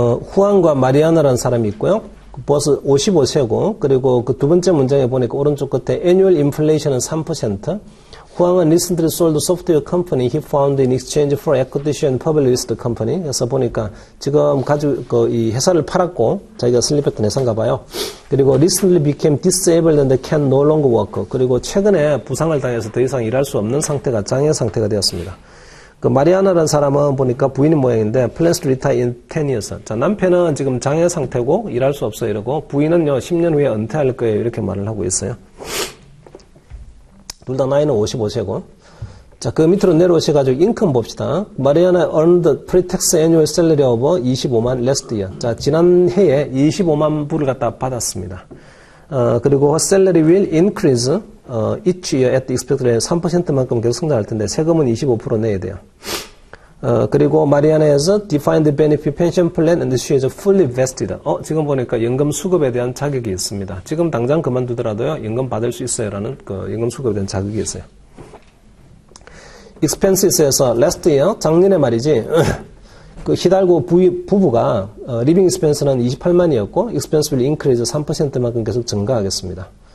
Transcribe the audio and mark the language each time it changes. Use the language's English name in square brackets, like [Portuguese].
[Korean] 후안과 마리아나라는 사람이 있고요. 버스 55세고, 그리고 그 두 번째 문장에 보니까 오른쪽 끝에 [English] annual inflation [Korean] 은 3%. 후앙은 [English] recently sold software company he found in exchange for acquisition public listed company. [Korean] 그래서 보니까 지금 가지고 이 회사를 팔았고, 자기가 설립했던 회사인가 봐요. 그리고 [English] recently became disabled and can no longer work. [Korean] 그리고 최근에 부상을 당해서 더 이상 일할 수 없는 상태가, 장애 상태가 되었습니다. 그 마리아나라는 사람은 보니까 부인인 모양인데 [English] plans to retire in 10 years. [Korean] 자, 남편은 지금 장애 상태고 일할 수 없어 이러고, 부인은요 10년 후에 은퇴할 거예요 이렇게 말을 하고 있어요. 둘 다 나이는 55세고. 자, 그 밑으로 내려오셔가지고 인컴 봅시다. 마리아나 [English] earned pre-tax annual salary of 25만 last year. [Korean] 자, 지난 해에 25만 불을 갖다 받았습니다. [English] 그리고 salary will increase each year at the expected rate [Korean] 3%만큼 계속 성장할 텐데 세금은 25% 내야 돼요. 그리고 [English] 마리아나 has defined benefit pension plan and she is fully vested. [Korean] 지금 보니까 연금 수급에 대한 자격이 있습니다. 지금 당장 그만두더라도요, 연금 받을 수 있어요. 라는 그 연금 수급에 대한 자격이 있어요. expenses에서 last year, 작년에 말이지, 그 히달고 부부가 living expense는 28만이었고, [English] expense will increase [Korean] 3%만큼 계속 증가하겠습니다.